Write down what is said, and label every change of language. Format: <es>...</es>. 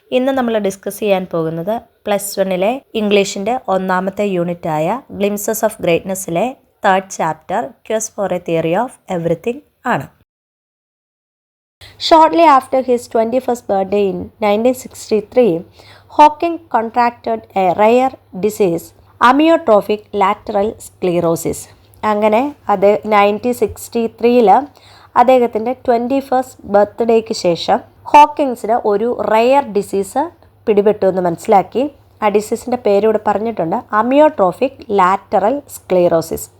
<ml>ഇന്ന് നമ്മൾ ഡിസ്കസ് ചെയ്യാൻ പോകുന്നത് +1 ഇംഗ്ലീഷിൻ്റെ ഒന്നാമത്തെ യൂണിറ്റായ glimpses of ഗ്രേറ്റ്നെസ്സിലെ 3rd chapter ക്വസ് four A theory of everything ആണ്.</ml> <en>Shortly after his 21st birthday in 1963, Hawking contracted a rare disease, amyotrophic lateral sclerosis.</en> <ml>അങ്ങനെ അത് 1963 അദ്ദേഹത്തിൻ്റെ 21st ബർത്ത്ഡേക്ക് ശേഷം ഹോക്കിങ്സിന് ഒരു റെയർ ഡിസീസ് പിടിപെട്ടു എന്ന് മനസ്സിലാക്കി. ആ ഡിസീസിൻ്റെ പേരിവിടെ പറഞ്ഞിട്ടുണ്ട്, അമിയോട്രോഫിക് ലാറ്ററൽ സ്ക്ലീറോസിസ്.</ml>